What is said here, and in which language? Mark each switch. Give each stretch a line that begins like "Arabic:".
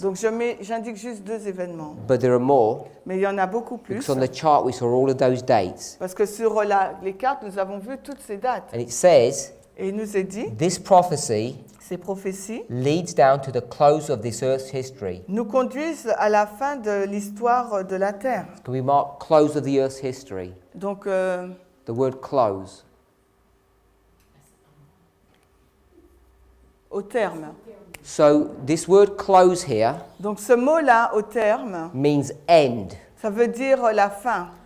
French: Donc j'indique juste deux événements.
English: But there are more,
French: Mais il y en a beaucoup plus.
English: because on the chart we saw all of those dates.
French: Parce que sur les cartes, nous avons vu toutes ces dates.
English: And it says,
French: Et il nous est dit,
English: this prophecy
French: ces prophéties
English: leads down to the close of this earth's history.
French: nous conduisent à la fin de l'histoire de la Terre.
English: Can we mark close of the earth's history?
French: Donc,
English: The word close.
French: au terme.
English: So this word close here
French: Donc ce mot-là, au terme,
English: means end.
French: ça veut dire la fin.